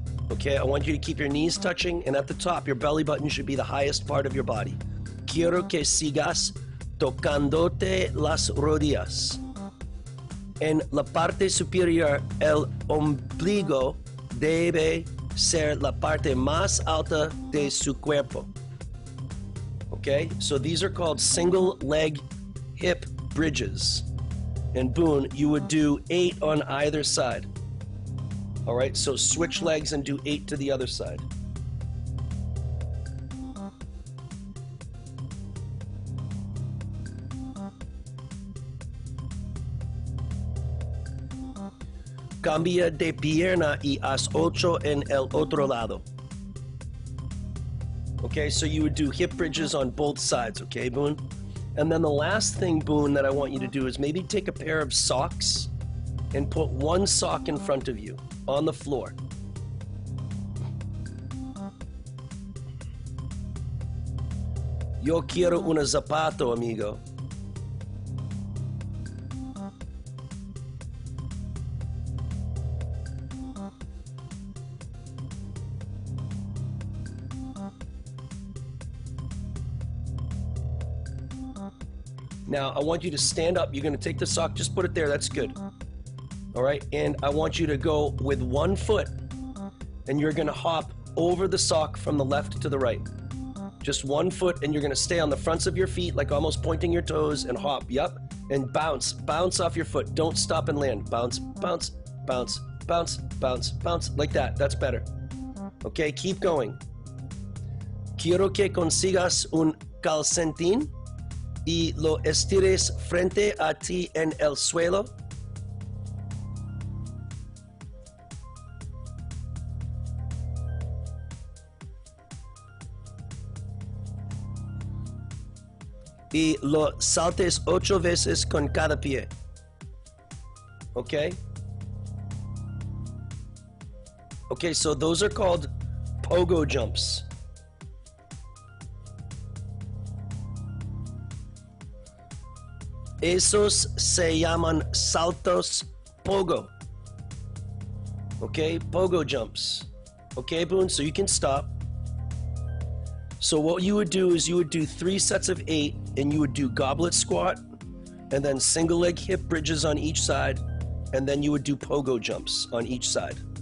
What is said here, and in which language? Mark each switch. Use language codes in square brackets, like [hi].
[en] Okay, I want you to keep your knees touching, and at the top, your belly button should be the highest part of your body. [es] Quiero que sigas tocándote las rodillas. En la parte superior, el ombligo debe ser la parte más alta de su cuerpo. [en] Okay, so these are called single leg hip bridges. And Boone, you would do 8 on either side. All right, so switch legs and do 8 to the other side. [es] Cambia de pierna y haz 8 en el otro lado. [en] Okay, so you would do hip bridges on both sides, okay, Boone? And then the last thing, Boone, that I want you to do is maybe take a pair of socks and put one sock in front of you on the floor. [es] Yo quiero un zapato, amigo. [en] Now, I want you to stand up. You're going to take the sock, just put it there. That's good. All right, and I want you to go with one foot, and you're going to hop over the sock from the left to the right. Just one foot, and you're going to stay on the fronts of your feet, like almost pointing your toes, and hop. Yep, and bounce. Bounce off your foot. Don't stop and land. Bounce, bounce, bounce, bounce, bounce, bounce, like that. That's better. Okay, keep going. [es] Quiero que consigas un calcetín y lo estires frente a ti en el suelo. Y lo saltes 8 veces con cada pie. [en] Okay? Okay, so those are called pogo jumps. [es] Esos se llaman saltos pogo. [en] Okay, pogo jumps. Okay, Boone, so you can stop. So what you would do is you would do 3 sets of 8, and you would do goblet squat, and then single leg hip bridges on each side, and then you would do pogo jumps on each side.